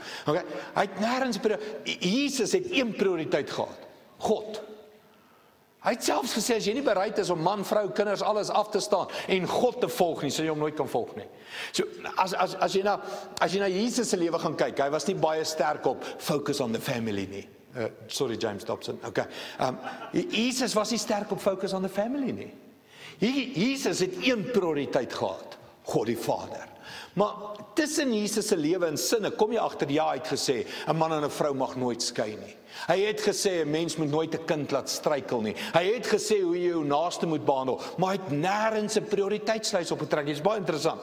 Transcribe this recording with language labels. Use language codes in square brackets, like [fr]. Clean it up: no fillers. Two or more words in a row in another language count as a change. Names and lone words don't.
[af] Okay, hy het nêrens Jesus het een prioriteit gehad. God. Hy het selfs gesê, as jy nie bereid is om man, vrou, kinders, alles af te staan en God te volg nie, sal jy hom nooit kan volg nie. So, as jy na Jesus se lewe gaan kyk, hy was nie baie sterk op [en] focus on the family [af] nie. [en] Sorry James Dobson, okay. [af] Jesus was nie sterk op [en] focus on the family [af] nie. Jesus het een prioriteit gehad, God die Vader. Maar tussen Jesus se lewe en sinne, kom jy agter, ja, hy het gesê, 'n man en 'n vrou mag nooit skei nie. Hy het gesê, 'n mens moet nooit 'n kind laat struikel nie. Hy het gesê hoe jy jou naaste moet behandel, maar hy het nêrens 'n prioriteitslys opgetrek. Dit is baie interessant.